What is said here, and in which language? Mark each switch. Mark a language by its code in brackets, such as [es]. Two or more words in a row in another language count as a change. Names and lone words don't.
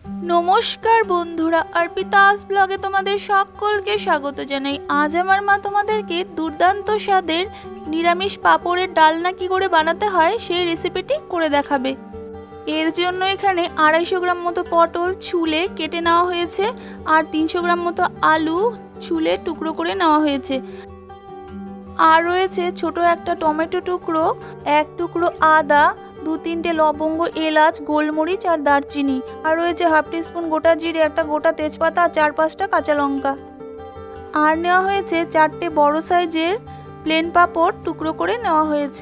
[bn] নমস্কার বন্ধুরা অর্পিতাস ব্লগে তোমাদের সকলকে স্বাগত জানাই। আজ আমার মা তোমাদেরকে দুর্দান্ত স্বাদের নিরামিষ পাপড়ের ডালনা কী করে বানাতে হয় সেই রেসিপিটি করে দেখাবে। এর জন্য এখানে 250 গ্রাম মতো পটল ছুলে কেটে নেওয়া হয়েছে আর 300 গ্রাম মতো আলু ছুলে টুকরো করে নেওয়া হয়েছে। আর রয়েছে ছোট একটা টমেটো টুকরো, এক টুকরো আদা, 2-3টে লবঙ্গ, এলাচ, গোলমরিচ আর দারচিনি, আর রয়েছে হাফ টিস্পুন গোটা জিরে, একটা গোটা তেজপাতা আর 4-5টা কাঁচা লঙ্কা। আর নেওয়া হয়েছে 4টে বড় সাইজের প্লেন পাপড় টুকরো করে নেওয়া হয়েছে।